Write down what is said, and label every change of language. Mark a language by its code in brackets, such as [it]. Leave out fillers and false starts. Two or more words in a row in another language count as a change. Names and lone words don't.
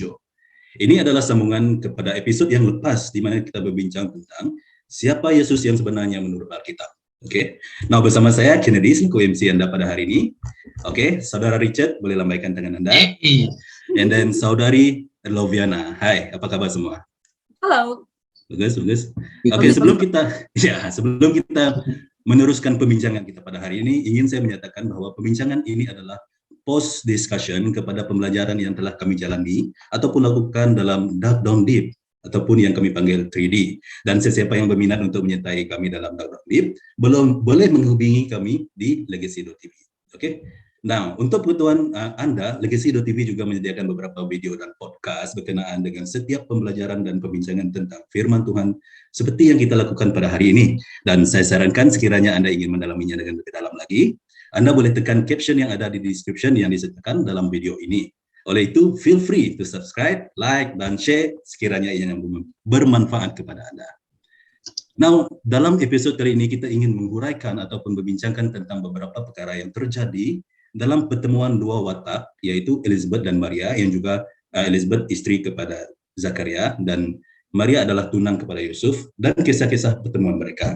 [ms] Ini adalah sambungan kepada episod yang lepas di mana kita berbincang tentang siapa Yesus yang sebenarnya menurut Alkitab. Oke. Nah, bersama saya Kennedy selaku MC Anda pada hari ini. Oke, Saudara Richard boleh lambaikan tangan Anda. [en] And then Saudari Loviana. [ms] Hai, apa kabar semua? Halo. Bagus. Oke, sebelum kita meneruskan pembincangan kita pada hari ini, ingin saya menyatakan bahwa pembincangan ini adalah [en] post discussion [ms] kepada pembelajaran yang telah kami jalani ataupun lakukan dalam Dark Down Deep ataupun yang kami panggil 3D. Dan sesiapa yang berminat untuk menyertai kami dalam Dark Down Deep, boleh menghubungi kami di Legacy.tv. Oke. Nah, untuk pengetahuan Anda, Legacy.tv juga menyediakan beberapa video dan podcast berkenaan dengan setiap pembelajaran dan pembincangan tentang firman Tuhan seperti yang kita lakukan pada hari ini. Dan saya sarankan sekiranya Anda ingin mendalaminya dengan lebih dalam lagi, Anda boleh tekan caption yang ada di description yang disertakan dalam video ini. Oleh itu, [en] feel free to subscribe, like, [ms] dan share sekiranya yang bermanfaat kepada Anda. Nah, dalam episode kali ini kita ingin menguraikan ataupun berbincangkan tentang beberapa perkara yang terjadi dalam pertemuan dua watak, yaitu Elizabeth dan Maria, yang juga Elizabeth istri kepada Zakaria dan Maria adalah tunang kepada Yusuf, dan kisah-kisah pertemuan mereka.